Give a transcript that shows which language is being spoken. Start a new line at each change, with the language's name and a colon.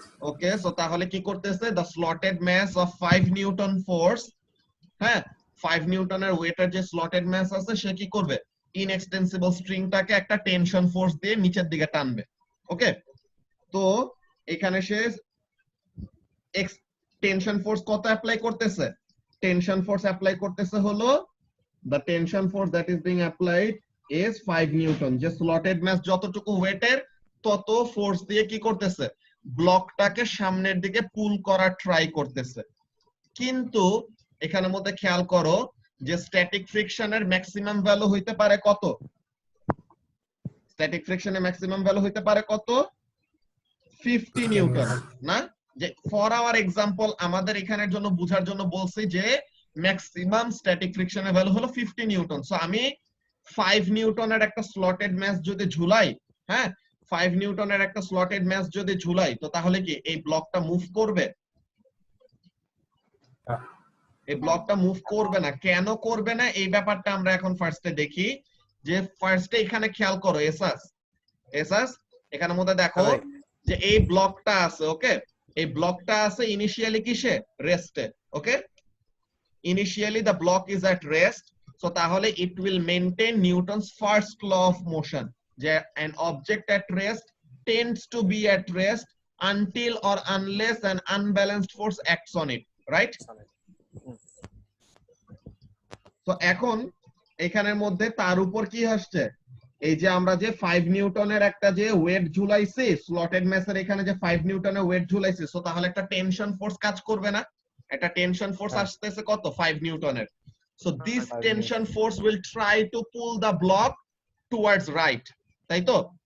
Bangla: ওকে, so তাহলে কি করতেছে,
English: the slotted mass of 5 newton force,
Bangla: হ্যাঁ 5 নিউটনের ওয়েটের যে স্লটেড ম্যাস আছে সে কি করবে, ইনএক্সটেন্সিবল স্ট্রিংটাকে একটা টেনশন ফোর্স দিয়ে নিচের দিকে টানবে। ওকে, তো এখানে সে টেনশন ফোর্স কত অ্যাপ্লাই করতেছে, টেনশন ফোর্স অ্যাপ্লাই করতেছে হলো
English: the tension force that is being applied is 5 newton.
Bangla: যে স্লটেড ম্যাস যতটুকু ওয়েটের তত ফোর্স দিয়ে কি করতেছে, ব্লকটাকে সামনের দিকে পুল করার ট্রাই করতেছে। কিন্তু এখানের মধ্যে খেয়াল করো যে স্ট্যাটিক ফ্রিকশনের ম্যাক্সিমাম ভ্যালু হইতে পারে কত, স্ট্যাটিক ফ্রিকশনের ম্যাক্সিমাম ভ্যালু হইতে পারে কত, 50 নিউটন না? যে
English: for our example
Bangla: আমাদের এখানের জন্য বোঝার জন্য বলছি যে ম্যাক্সিমাম স্ট্যাটিক ফ্রিকশনের ভ্যালু হলো 50 নিউটন। সো আমি 5 নিউটনের একটা স্লটেড ম্যাস যদি ঝুলাই, হ্যাঁ 5 নিউটনের একটা স্লটেড ম্যাস যদি ঝুলাই, তো তাহলে কি এই ব্লকটা মুভ করবে? এই ব্লকটা মুভ করবে না। কেন করবে না এই ব্যাপারটা আমরা এখন ফার্স্টে দেখি। যে ফার্স্টে এখানে খেয়াল করো এসাস, এসাস এখানের মধ্যে দেখো যে এই ব্লকটা আছে, ওকে এই ব্লকটা আছে ইনিশিয়ালি কিসে, রেস্টে, ওকে
English: Initially the block is at rest.
Bangla: So তাহলে
English: It will maintain Newton's first law of motion, যে an object at rest tends to be at rest until or unless an unbalanced force acts on it, right?
Bangla: তো এখন এখানের মধ্যে তার উপর কি আসছে, এই যে আমরা যে 5 নিউটনের একটা যে ওয়েট ঝুলাইছি স্লটেড ম্যাসের, এখানে যে 5 নিউটনের ওয়েট ঝুলাইছি, সো তাহলে একটা টেনশন ফোর্স কাজ করবে না? একটা টেনশন ফোর্স আসতেছে কত, 5 নিউটনের।
English: so this tension force will try to pull the block towards right,
Bangla: তাই তো?